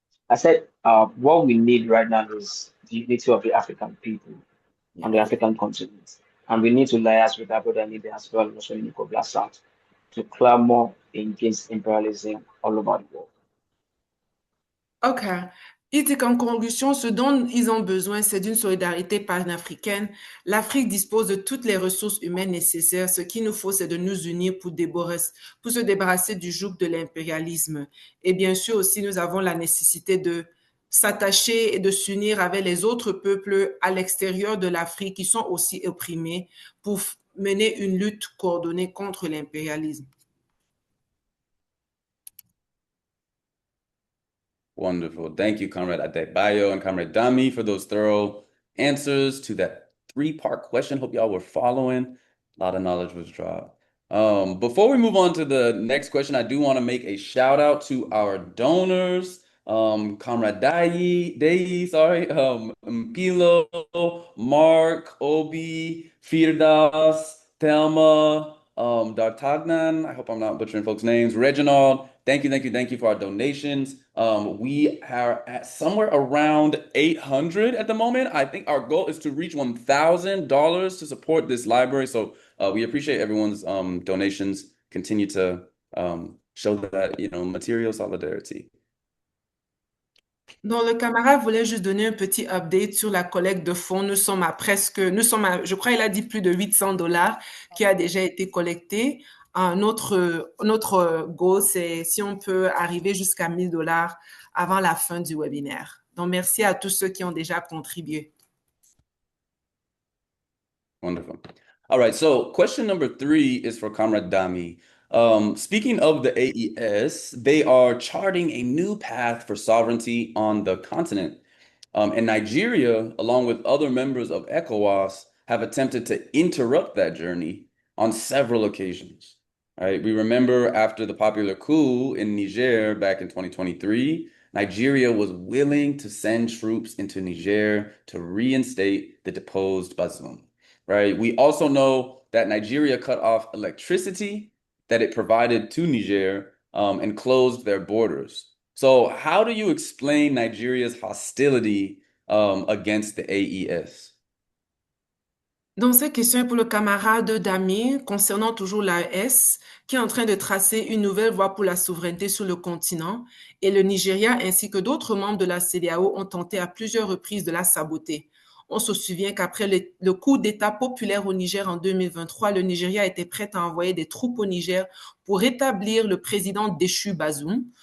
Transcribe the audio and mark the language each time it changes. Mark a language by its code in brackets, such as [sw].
[en] I said, what we need right now is the unity of the African people on the African continent. And we need to liaise with our brother Libya as well, also in the global south, to clamor against imperialism all over the world. OK. [fr] Il dit qu'en conclusion, ce dont ils ont besoin, c'est d'une solidarité panafricaine. L'Afrique dispose de toutes les ressources humaines nécessaires. Ce qu'il nous faut, c'est de nous unir pour se débarrasser du joug de l'impérialisme. Et bien sûr aussi, nous avons la nécessité de s'attacher et de s'unir avec les autres peuples à l'extérieur de l'Afrique qui sont aussi opprimés pour mener une lutte coordonnée contre l'impérialisme. [en] Wonderful. Thank you, Comrade Adebayo and Comrade Dami, for those thorough answers to that three-part question. Hope y'all were following. A lot of knowledge was dropped. Before we move on to the next question, I do want to make a shout out to our donors. Comrade Dei, Mpilo, Mark, Obi, Firdas, Thelma, D'Artagnan, I hope I'm not butchering folks' names, Reginald, thank you for our donations. We are at somewhere around 800 at the moment. I think our goal is to reach $1,000 to support this library. So we appreciate everyone's donations. Continue to show that, material solidarity. [fr] Donc, le camarade voulait juste donner un petit update sur la collecte de fonds. Je crois il a dit plus de $800 qui a déjà été collecté. Notre goal, c'est si on peut arriver jusqu'à $1,000 avant la fin du webinaire. Donc, merci à tous ceux qui ont déjà contribué. [en] Wonderful. All right, so question number 3 is for Comrade Dami. Speaking of the AES, they are charting a new path for sovereignty on the continent. And Nigeria, along with other members of ECOWAS, have attempted to interrupt that journey on several occasions. Right? We remember after the popular coup in Niger back in 2023, Nigeria was willing to send troops into Niger to reinstate the deposed Bazoum. Right? We also know that Nigeria cut off electricity that it provided to Niger and closed their borders. So how do you explain Nigeria's hostility against the AES? [fr] Donc, cette question est pour le camarade Dami concernant toujours l'AES qui est en train de tracer une nouvelle voie pour la souveraineté sur le continent et le Nigeria ainsi que d'autres membres de la CEDEAO ont tenté à plusieurs reprises de la saboter. On se souvient qu'après le coup d'État populaire au Niger en 2023, le Nigeria était prêt à envoyer des troupes au Niger pour rétablir le président déchu Bazoum.